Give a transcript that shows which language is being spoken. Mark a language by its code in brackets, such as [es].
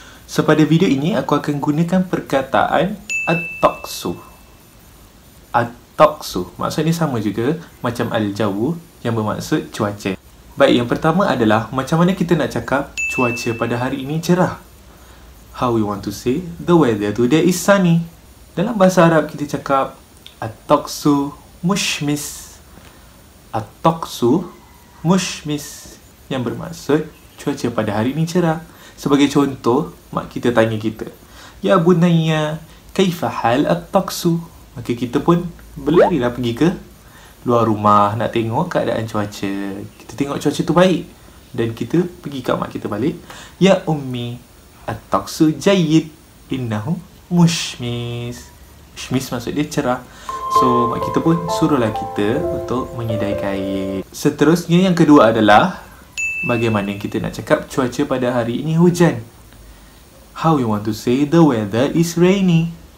[ms] So pada video ini aku akan gunakan perkataan at-taqsu. At-taqsu maksudnya sama juga macam al-jawu yang bermaksud cuaca. Baik, yang pertama adalah macam mana kita nak cakap cuaca pada hari ini cerah. [en] How we want to say the weather today is sunny. [ms] Dalam bahasa Arab kita cakap [ar] at-taqsu mushmis. At-taqsu mushmis [ms] yang bermaksud cuaca pada hari ini cerah. Sebagai contoh, mak kita tanya kita, [ar] "Ya bunayya, kaifa hal at-taqsu?" [ms] Maka kita pun berlarilah pergi ke luar rumah nak tengok keadaan cuaca. Kita tengok cuaca tu baik dan kita pergi kat mak kita balik, [ar] "Ya ummi, at-taqsu jayyid, innahu mushmis." [ms] Mushmis maksud dia cerah. So mak kita pun suruhlah kita untuk menyedai kain. Seterusnya yang kedua adalah bagaimana kita nak cakap cuaca pada hari ini hujan. [en] How we want to say the weather is rainy.